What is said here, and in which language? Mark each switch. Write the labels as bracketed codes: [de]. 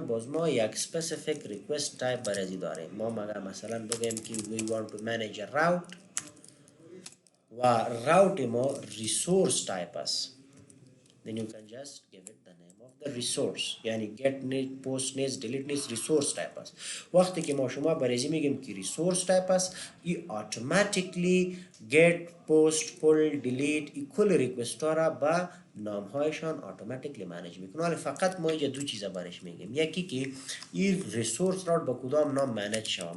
[fa] باز ما یک سپسیفیک ریکوست تایپ برای داریم. ما مثلا بگیم که [en] we want to manage a route [fa] و راوت ما ریسورس تایپ است. [en] then you can just give it the name of the resource. یعنی get need, post needs, delete needs resource type است. [fa] وقتی که ما شما برای میگیم که resource type است، ای automatically get, post, pull, delete ای کل ریکوست ها را با نام هایشان automatically manage میکنه. ولی فقط ما اینجا دو چیز برش میگیم، یکی که این ریسورس را با کدام نام منیج شود.